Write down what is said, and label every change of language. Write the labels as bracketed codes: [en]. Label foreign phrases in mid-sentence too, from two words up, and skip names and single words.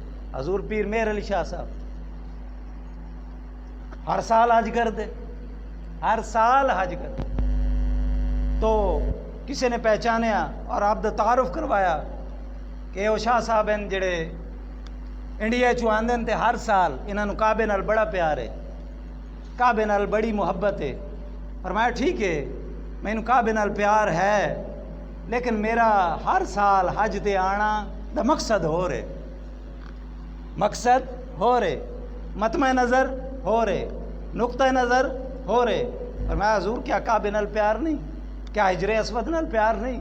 [ur] حضور پیر مہر علی شاہ صاحب ہر سال حج کرتے، ہر سال حج کرتے. [pa] تو کسی نے پہچانیا اور آپ دا تعارف کروایا کہ وہ شاہ صاحب ہیں جڑے انڈیا چو آندے تے ہر سال انہوں کعبے نال بڑا پیار ہے، کعبے نال بڑی محبت ہے. فرمایا ٹھیک ہے مینوں کعبے نال پیار ہے، لیکن میرا ہر سال حج تے آنا دا مقصد ہو رہے، مقصد ہو رہے، مطمع نظر ہو رہے، نقطہ نظر ہو رہے. فرمایا حضور کیا کعبے نال پیار نہیں؟ کیا حجر اسود نال پیار نہیں؟